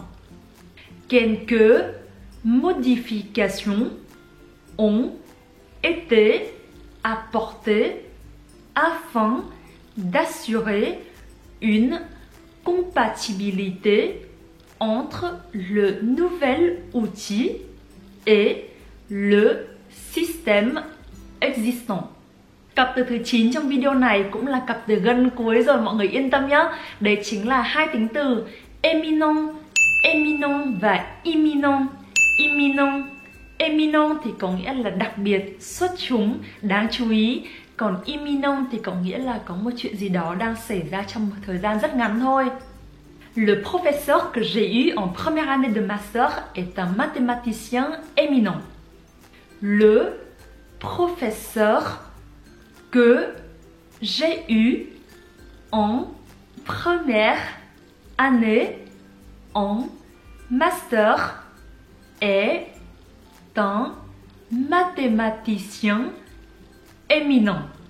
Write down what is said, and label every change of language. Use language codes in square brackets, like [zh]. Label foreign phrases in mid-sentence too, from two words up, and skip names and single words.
[fr] Quelques modifications ont été apportées afin d'assurer une compatibilité entre le nouvel outil et le système existant. [vi] Cặp từ thứ 9 trong video này cũng là cặp từ gần cuối rồi, mọi người yên tâm nhé. Đấy chính là hai tính từ [fr] éminent, éminent [vi] và [fr] imminent, imminent. [vi] Éminent thì có nghĩa là đặc biệt, xuất chúng, đáng chú ý. Còn imminent thì có nghĩa là có một chuyện gì đó đang xảy ra trong một thời gian rất ngắn thôi. [fr] Le professeur que j'ai eu en première année de master est un mathématicien éminent. Le professeur que j'ai eu en première année en master est un mathématicien éminent.